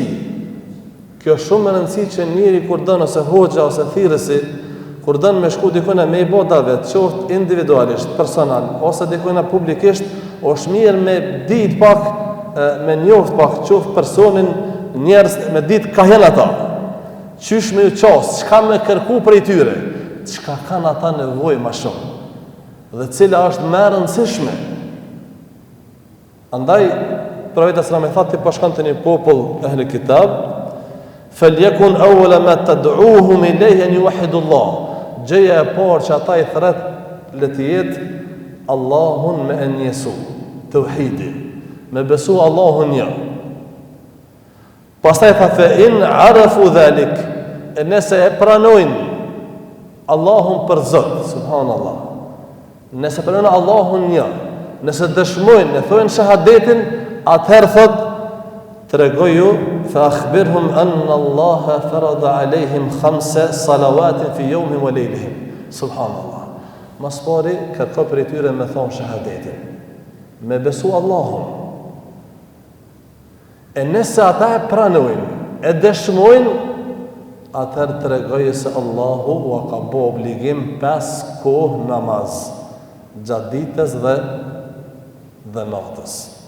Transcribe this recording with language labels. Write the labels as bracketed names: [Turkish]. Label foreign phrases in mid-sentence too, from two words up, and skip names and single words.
[Albanian] Kjo është shumë më rëndësi që njëri kur dënë ose hoxha ose thirrësi, kur dënë me shku dikujna me i bo davet, qoftë individualisht, personal, ose dikujna publikisht, është mirë me ditë pak, me njoft pak, qoftë personin, njerëz me ditë ka janë ata. Qysh me ju qasë, qka me kërku për i tyre, qka kanë ata nevojë ma shumë, dhe cila është më rëndësishme. Andaj, Profeti [Arabic] صلى الله عليه وسلم [Albanian] po shkon te një popull [Arabic] أهل كتاب فليكن أول ما تدعوهم إليه أن يوحدوا الله. [Albanian] Gjëja e parë që ata i thret le të jetë Allahun me enjesu, tauhidi, me besu Allahun një. Pastaj tha [Arabic] فإن عرفوا ذلك, [Albanian] nëse e pranojnë Allahun për Zot, subhanallah. Nëse pranojnë Allahun një, nëse dëshmojnë, ne thonë shahadetin, atëherë thot, tregoj ju, [Arabic] فأخبرهم أن الله فرض عليهم 5 صلوات في يومهم وليلتهم. [Albanian] Subhanallah. Mas pari, kërko për i tyre me thonë shahadetin, me besu Allahun. E nëse ata e pranojnë, e dëshmojnë, atëherë tregoj se Allahu wa ka bo obligim 5 kohë namaz, gjatë ditës dhe natës.